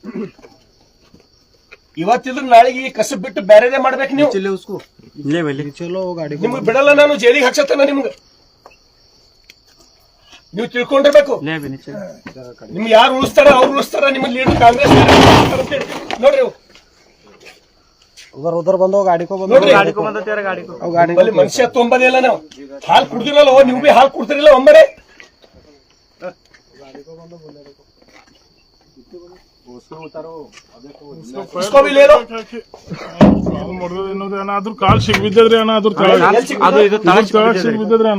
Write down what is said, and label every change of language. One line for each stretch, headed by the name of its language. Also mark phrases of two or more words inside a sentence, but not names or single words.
Kannada: ಇವತ್ತಿದ್ರು ನಾಳೆಗೆ ಕಸಬ್ ಬಿಟ್ಟು ಬೇರೆದೇ ಮಾಡ್ಬೇಕು ನೀವು. ನಿಮ್ಗೆ ಬಿಡಲ್ಲ ನಾನು, ಜೈಲಿಗೆ ಹಾಕ್ಸತ್ತಾನ ನಿಮ್ಗೆ. ನೀವು ತಿಳ್ಕೊಂಡಿರ್ಬೇಕು. ನಿಮ್ಗೆ ಯಾರು ಉಳಿಸ್ತಾರ ಅವ್ರು ಉಳಿಸ್ತಾರ. ನಿಮ್ಮ ಲೀಡರ್ ಕಾಂಗ್ರೆಸ್ ನೋಡ್ರಿ,
Hindi: उधर बंद हो गाड़ी को
Kannada: ಅಲ್ಲಿ ಮನುಷ್ಯ ತೊಂಬದಿಲ್ಲ. ನಾವು ಹಾಲು ಕುಡ್ದಿರಲ್ಲ, ನೀವು ಬಿ ಹಾಲು ಕುಡ್ತಿರಲ್ಲ ಒಮ್ಮರೆ. ಅದ್ರ ಕಾಲ್ ಸಿಗ್ಬಿದ್ದದ್ರಿ ಅಣ್ಣ, ಅದ್ರ ಸಿಗ್ಬಿದ್ದದ್ರಿ ಅಣ್ಣ,